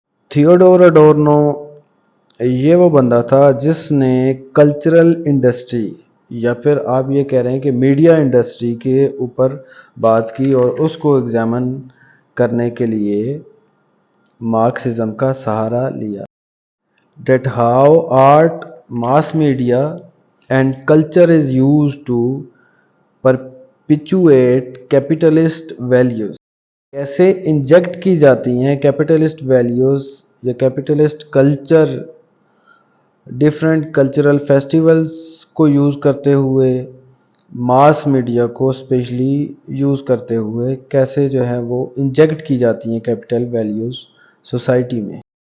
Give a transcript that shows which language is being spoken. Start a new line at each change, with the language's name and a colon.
Urdu: Theodore اڈورنو یہ وہ بندہ تھا جس نے کلچرل انڈسٹری یا پھر آپ یہ کہہ رہے ہیں کہ میڈیا انڈسٹری کے اوپر بات کی اور اس کو ایگزامن کرنے کے لیے مارکسزم کا سہارا لیا.
English: That how art, mass media and culture is used to perpetuate capitalist values.
Urdu: کیسے انجیکٹ کی جاتی ہیں کیپٹلسٹ ویلیوز یا capitalist culture different cultural festivals کو یوز کرتے ہوئے، ماس میڈیا کو اسپیشلی یوز کرتے ہوئے کیسے جو ہے وہ انجیکٹ کی جاتی ہیں کیپٹل ویلیوز سوسائٹی میں.